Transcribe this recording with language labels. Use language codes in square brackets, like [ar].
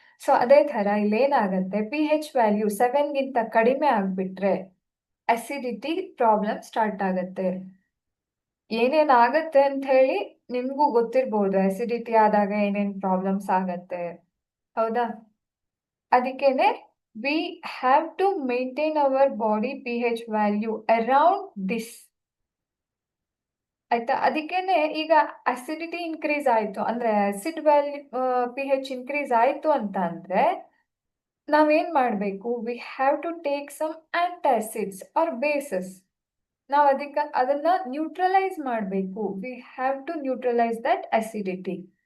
[kn] So ಅದೇ ತರ ಇಲ್ಲೇನಾಗತ್ತೆ, pH value 7ಗಿಂತ ಕಡಿಮೆ ಆಗ್ಬಿಟ್ರೆ ಅಸಿಡಿಟಿ ಪ್ರಾಬ್ಲಮ್ ಸ್ಟಾರ್ಟ್ ಆಗತ್ತೆ. ಏನೇನ್ ಆಗತ್ತೆ ಅಂತ ಹೇಳಿ ನಿಮ್ಗೂ ಗೊತ್ತಿರ್ಬೋದು, ಅಸಿಡಿಟಿ ಆದಾಗ ಏನೇನ್ ಪ್ರಾಬ್ಲಮ್ಸ್ ಆಗತ್ತೆ, ಹೌದಾ? ಅದಕ್ಕೇನೆ [en] we have to maintain our body pH value around this. [kn] ಆಯ್ತಾ, ಅದಕ್ಕೇನೆ ಈಗ ಅಸಿಡಿಟಿ ಇನ್ಕ್ರೀಸ್ ಆಯ್ತು ಅಂದ್ರೆ, ಆಸಿಡ್ ವ್ಯಾಲ್ಯೂ pH ಇನ್ಕ್ರೀಸ್ ಆಯ್ತು ಅಂತ ಅಂದ್ರೆ ನಾವೇನ್ ಮಾಡ್ಬೇಕು, [en] We have to take some antacids or bases. [kn] ನಾವು ಅದನ್ನ ನ್ಯೂಟ್ರಲೈಸ್ ಮಾಡಬೇಕು. [en] We have to neutralise that acidity.